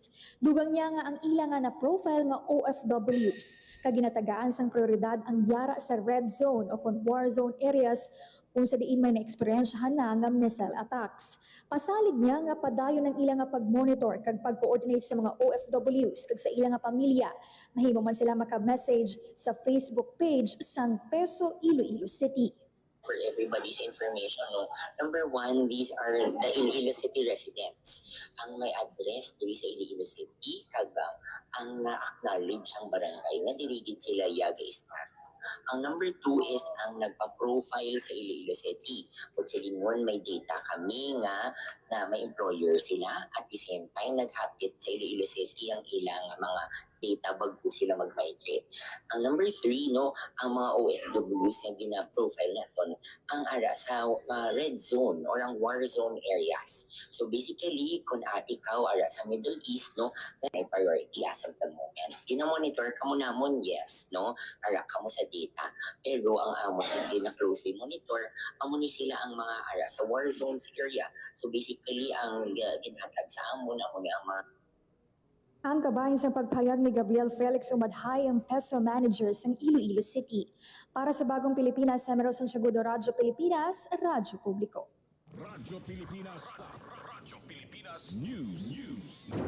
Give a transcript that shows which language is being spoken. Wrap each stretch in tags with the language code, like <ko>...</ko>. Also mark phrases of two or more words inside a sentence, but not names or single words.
<hil>Dugang niya nga ang ilang nga na-profile nga OFWs kag ginatagaan sang prioridad ang yara sa</hil> <en>red zone</en> <hil>o kung</hil> <en>war zone areas</en> <hil>kung sa diin may na-experiensyahan na nga</hil> <en>missile attacks.</en> <hil>Pasalig niya nga padayon ng ilang nga pag-monitor kag pag-coordinate sa mga OFWs kag sa ilang nga pamilya. Mahimo man sila maka-message sa Facebook page sang Peso Iloilo City.</hil> <en>For everybody's information, no? Number one, these are the Iloilo City residents.</en> <hil>Ang may address diri sa Iloilo City, kag ang na-acknowledge ang barangay nga dirigid sila yaga start. Ang</hil> <en>number two</en> <hil>is ang nagpa-profile sa Iloilo City. Kung silingon, may data kami nga na may employer sila.</hil> <en>At the same time,</en> <hil>naghapit sa Iloilo City ang ilang mga data bago sila mag-migrate. Ang</hil> <en>number three,</en> <hil>no, ang mga OFWs na gina-profile natin, ang ara sa</hil> <en>red zone</en> <hil>or ang</hil> <en>war zone areas. So basically,</en> <hil>kung ikaw ara sa Middle East, no, na priority</hil> <en>as of the moment.</en> <hil>Gina-monitor ka mo namon, yes, no, ara ka mo sa data. Pero ang amo hindi na</hil> <en>closely monitor,</en> <hil>amo ni sila ang mga ara sa</hil> <en>war zones area. So basically,</en> <hil>ang ginhatag sa amo na mo ni ang mga Ang kabahin sa pagpayag ni Gabriel Felix Umadhay ang PESO manager ng Iloilo City. Para sa Bagong Pilipinas, Emero Santiagudo, Radyo Pilipinas, Radyo Publiko. Radyo Pilipinas. Radyo Pilipinas News.</hil>